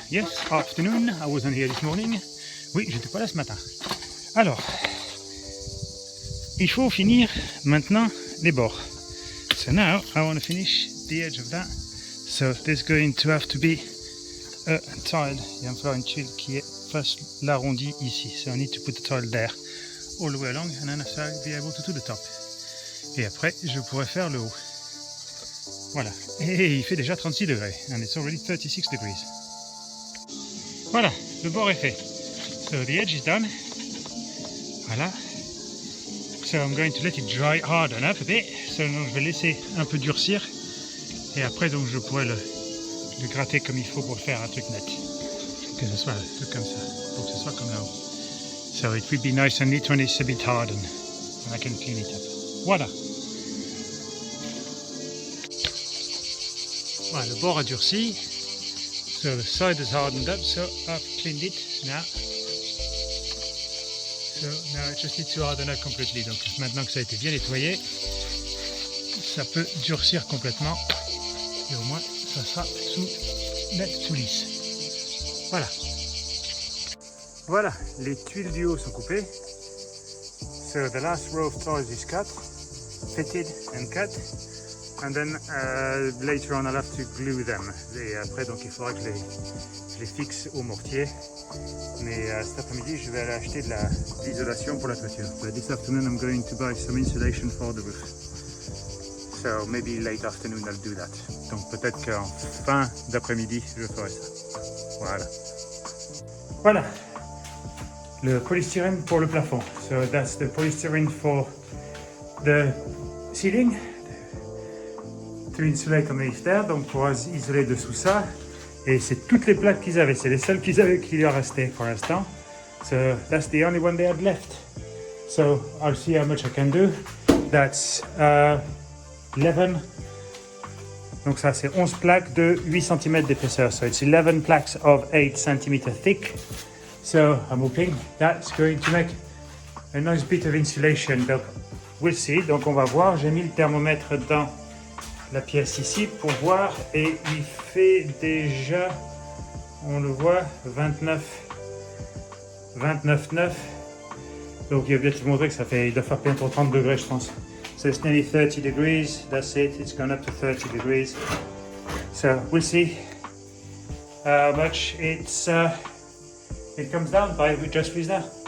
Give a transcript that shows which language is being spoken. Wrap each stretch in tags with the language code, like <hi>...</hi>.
<en>Yes, afternoon, I wasn't here this morning.</en> <fr>Oui, j'étais pas là ce matin. Alors, il faut finir maintenant les bords.</fr> <en>So now, I want to finish the edge of that. So there's going to have to be a tile.</en> <fr>Il va me falloir une tuile qui fasse l'arrondi ici.</fr> <en>So I need to put the tile there, all the way along, and then I'll be able to do the top.</en> <fr>Et après, je pourrais faire le haut. Voilà, et il fait déjà 36 degrés,</fr> <en>and it's already 36 degrees.</en> <fr>Voilà, le bord est fait.</fr> <en>So the edge is done.</en> <fr>Voilà.</fr> <en>So I'm going to let it dry harden up a bit.</en> <fr>So donc, je vais laisser un peu durcir. Et après, donc, je pourrais le gratter comme il faut pour faire un truc net. Que ce soit un truc comme ça, pour que ce soit comme là-haut.</fr> <en>So it will be nice and neat when it's a bit hardened. And I can clean it up. Voilà.</en> <fr>Voilà, le bord a durci.</fr> <en>So the side is hardened up, so I've cleaned it now. So now I just need to harden up completely.</en> <fr>Donc maintenant que ça a été bien nettoyé, ça peut durcir complètement. Et au moins, ça sera tout net, tout lisse. Voilà. Voilà, les tuiles du haut sont coupées.</fr> <en>So the last row of tiles is cut, fitted and cut. And then later on I'll have to glue them.</en> <fr>Et après donc il faudra que je les fixe au mortier. Mais cet après-midi je vais aller acheter de l'isolation pour la toiture.</fr> <en>But this afternoon I'm going to buy some insulation for the roof. So maybe late afternoon I'll do that.</en> <fr>Donc peut-être qu'en fin d'après-midi je ferai ça. Voilà. Voilà. Le polystyrène pour le plafond.</fr> <en>So that's the polystyrene for the ceiling. To insulate underneath there,</en> <fr>donc pour isoler dessous ça. Et c'est toutes les plaques qu'ils avaient, c'est les seules qu'ils avaient qui leur restaient pour l'instant.</fr> <en>So that's the only one they had left. So I'll see how much I can do. That's 11.</en> <fr>Donc ça c'est 11 plaques de 8 cm d'épaisseur.</fr> <en>So it's 11 plaques of 8 cm thick. So I'm hoping that's going to make a nice bit of insulation.</en> <fr>Donc</fr> <en>we'll see.</en> <fr>Donc on va voir. J'ai mis le thermomètre dans la pièce ici pour voir et il fait déjà, on le voit, 29,9. Donc il va bien te montrer que il doit faire bientôt 30 degrés je pense.</fr> <en>So it's nearly 30 degrees, that's it, it's gone up to 30 degrees. So we'll see how much it comes down by just with that.</en>